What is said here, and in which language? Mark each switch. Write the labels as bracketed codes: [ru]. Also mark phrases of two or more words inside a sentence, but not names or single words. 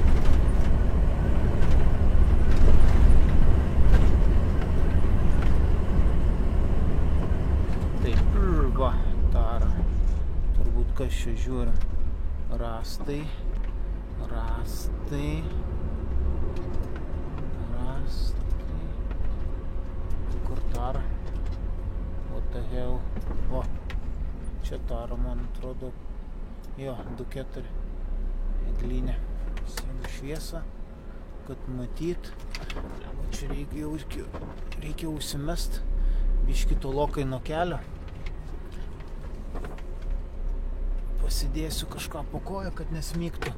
[lt] Taip, va, tara. Turbūt kas čia žiūrim. Rastai. Kur tara? [en] What the hell? [lt] O, čia tara, man atrodo. Jo, 2-4. Eglinė. Įsijungiu šviesą, kad matyt. Čia reikia užsimest. Biški tolokai nuo kelio. Pasidėsiu kažką po koją, kad nesmygtų.